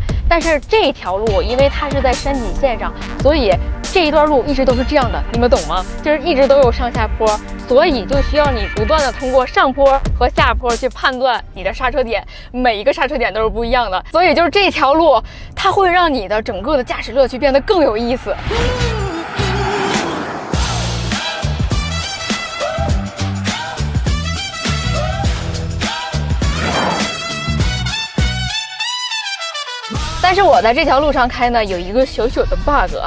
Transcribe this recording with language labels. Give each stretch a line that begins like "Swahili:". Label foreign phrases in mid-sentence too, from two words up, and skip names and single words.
Chinese: 但是這條路，因為它是在山脊線上，所以這一段路一直都是這樣的，你們懂嗎？就是一直都有上下坡，所以就需要你不斷的通過上坡和下坡去判斷你的剎車點，每一個剎車點都是不一樣的。所以就是這條路，它會讓你的整個的駕駛樂趣變得更有意思。但是我在這條路上開呢，有一個小小的 bug 啊！